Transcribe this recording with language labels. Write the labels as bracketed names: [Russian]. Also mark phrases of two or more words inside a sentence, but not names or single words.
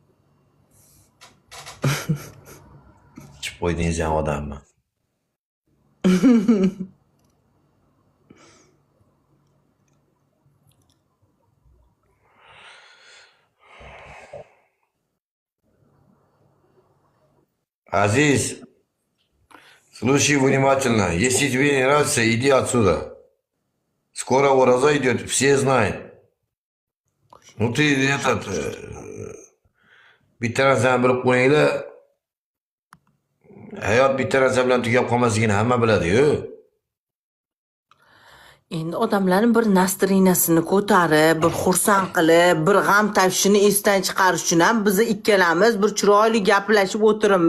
[Uzbek] Chib qo'ydingiz ham odammi? Aziz, [Russian] слушай внимательно. Если тебе не нравится, иди отсюда. Скоро урожай идет, все знают. Ну ты [Uzbek] bitta narsani bilib qo'yinglar. Hayot bitta narsa bilan tugab qolmasligini hamma biladi-yu. Endi odamlarni bir nastrinasini ko'tarib, bir xursand qilib, bir g'am tashvishini esdan chiqarish uchun ham biz ikkalamiz bir chiroyli gaplashib o'tiramiz.